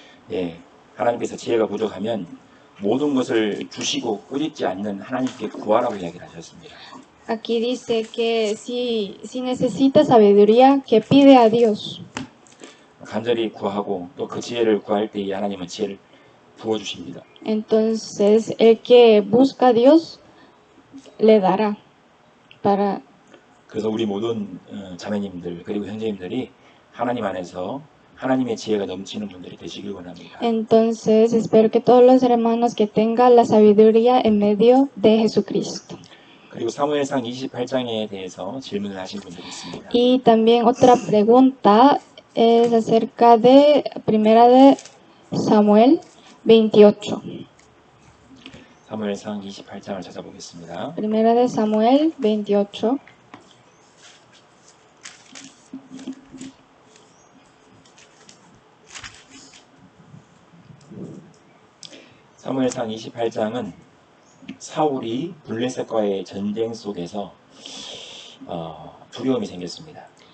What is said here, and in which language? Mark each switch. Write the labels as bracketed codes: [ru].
[ko] 예, 하나님께서 지혜가 부족하면 모든 것을 주시고 꾸짖지 않는 하나님께 구하라고 이야기를 하셨습니다. [es] Aquí dice que si necesita sabiduría, que pide a Dios. [ko] 간절히 구하고 또 그 지혜를 구할 때 이 하나님은 지혜를 부어주십니다. [es] Entonces, el que busca a Dios, le dará. [ko] 그래서 우리 모든 자매님들 그리고 형제님들이 하나님 안에서 하나님의 지혜가 넘치는 분들이 되시길 원합니다. [es] Entonces, espero que todos los hermanos que tengan la sabiduría en medio de Jesucristo. [ko] 그리고 사무엘상 28장에 대해서 질문을 하신 분들이 있습니다. [es] Y también otra pregunta es acerca de Primera de Samuel 28. [ko] 사무엘상 28장을 찾아보겠습니다. [es] Primera de Samuel 28. [ko] 사무엘상 28장은 사울이 블레셋과의 전쟁 속에서 두려움이 생겼습니다.